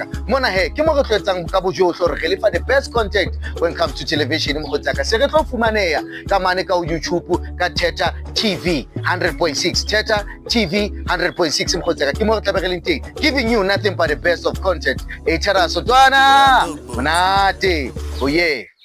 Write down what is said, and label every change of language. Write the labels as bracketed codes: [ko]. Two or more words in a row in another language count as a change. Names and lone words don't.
[st] Mona he ke mo re tletsang ka bojohlo re le fa [en] the best content when it comes to television [st] mokgotaka. Se re tlo fumaneha ka mane ka YouTube ka Thetha TV 100.6 Thetha TV 100.6 mokgotaka. Ke mo re tla be re leng teng, [en] giving you nothing but the best of content. [st] Thetha Sotwana Manate, oh yeah.